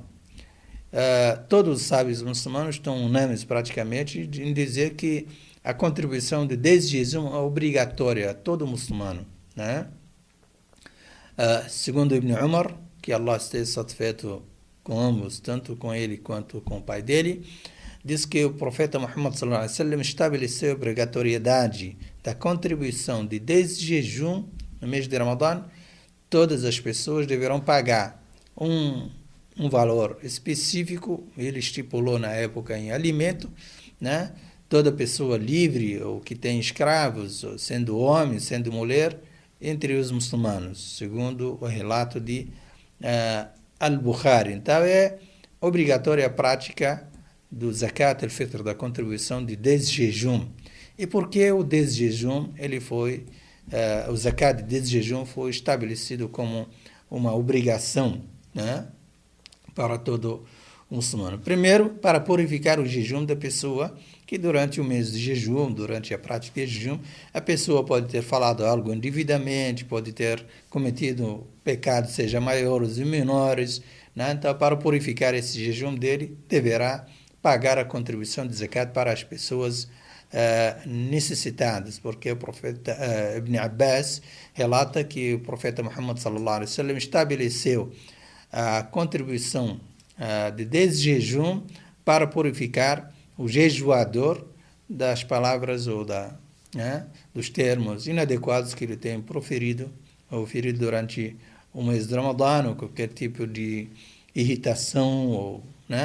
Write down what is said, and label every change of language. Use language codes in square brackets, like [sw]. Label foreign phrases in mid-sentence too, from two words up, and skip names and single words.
[pt] Todos os sábios muçulmanos estão unânimes praticamente em dizer que a contribuição de desjejum é obrigatória a todo muçulmano, né? Segundo Ibn Umar, que Allah esteja satisfeito com ambos, tanto com ele quanto com o pai dele, diz que o profeta Muhammad [ar] صلى الله عليه وسلم [pt] estabeleceu a obrigatoriedade da contribuição de desjejum no mês de Ramadã. Todas as pessoas deverão pagar um valor específico, ele estipulou na época em alimento, né? Toda pessoa livre ou que tem escravos, sendo homem, sendo mulher, entre os muçulmanos, segundo o relato de Al-Bukhari. Então é obrigatória a prática do [ar] زكاة الفطر, [pt] da contribuição de desjejum. E por que o desjejum, o Zakat de desjejum foi estabelecido como uma obrigação, né, para todo muçulmano? Primeiro, para purificar o jejum da pessoa, que durante o mês de jejum, durante a prática de jejum, a pessoa pode ter falado algo indevidamente, pode ter cometido pecados, seja maiores ou menores, né? Então, para purificar esse jejum dele, deverá pagar a contribuição de zakat para as pessoas necessitadas, porque o profeta Ibn Abbas relata que o profeta Muhammad [ar] صلى الله عليه وسلم [pt] estabeleceu a contribuição de desjejum para purificar o jejuador das palavras ou dos termos inadequados que ele tem proferido ou ferido durante o mês de Ramadã, ou qualquer tipo de irritação, né?